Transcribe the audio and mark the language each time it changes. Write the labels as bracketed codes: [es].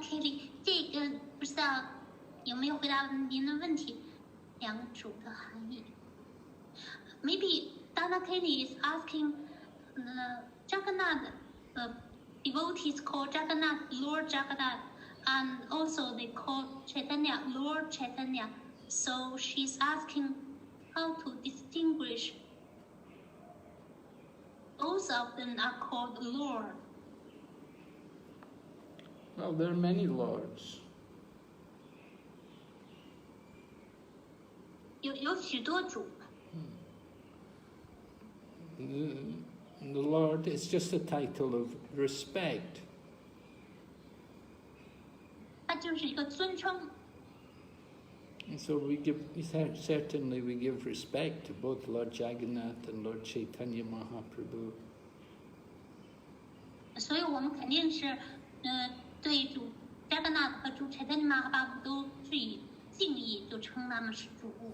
[zh] Kelly， 这个不知道有没有回答您的问题？两主的含义。 [en] Maybe Dr. Kelly is asking Jagannath, devotees call Jagannath Lord Jagannath, and also they call Chaitanya Lord Chaitanya. So she's asking how to distinguish. Both of them are called Lord. Well, there are many lords. [zh] 有许多主。 [en] The Lord is just a title of respect. [zh] 它就是一个尊称。 [en] And so certainly we give respect to both Lord Jagannath and Lord Caitanya Mahaprabhu. [zh] 所以我们肯定是对主 Jagannath 和主 Chaitanya Mahaprabhu 都致以敬意，就称他们是主。